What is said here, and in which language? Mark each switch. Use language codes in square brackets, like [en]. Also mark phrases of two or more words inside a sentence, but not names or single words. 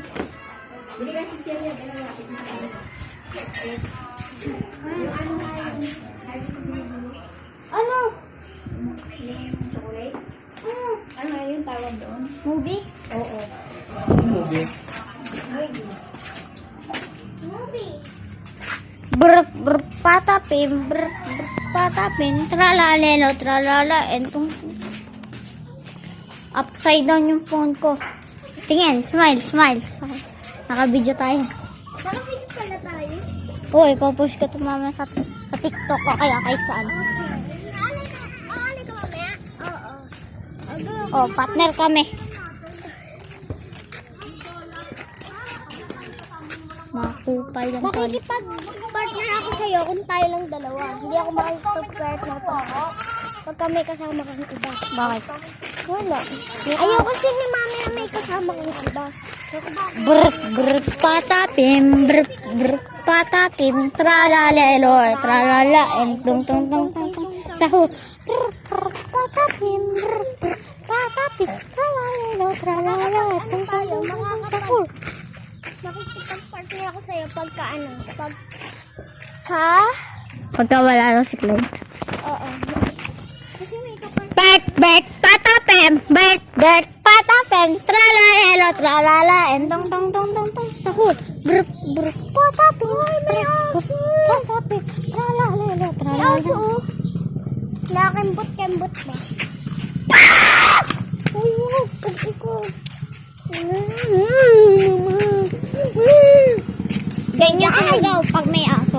[tl] Bili ka si Jelly. Ano? Chocolate? Ano yung tawag doon? Movie? Oo. Movie. Movie. Brr, brr, patapim, brr, brr, patapim, tralalelo, tralala, entong [en] upside down [tl] yung phone ko. [en] Tingin, smile, smile, smile. [tl] Naka-video tayo. Naka-video pala tayo. Uy, popost ko ito mama sa TikTok ko kaya kahit saan. Aalay ka mamaya? Oo. Oh, partner kami. Makupal yung tol. Makikipag-partner ako sa'yo kung tayo lang dalawa. Hindi ako makikipag-partner pa. Pagka may kasama kang iba. Bakit? Wala. Ayaw kasi ni mami na may kasama kang iba. Brr, brr, patapim, brr, brr, patapim, tralalelo, tralala, entong tong tong tong tong. Sahu. Brr, brr, patapim, brr, brr, patapim, tralalelo, tralala, entong tong tong tong. Sahu. Makikipag-partner ako sa'yo pagka ano. Pagka wala raw si Clay. Oo. Kasi may kapag... Back, patapim, back, patapim, tralalelo, tralala, entong tong tong tong tong. Sahu. Brr, brr, patapim, may aso. patapim, tralalelo, May tralala. aso oh. Nakakembot-kembot ba? Uy, pag ikaw. Ganyan sumigaw pag may aso.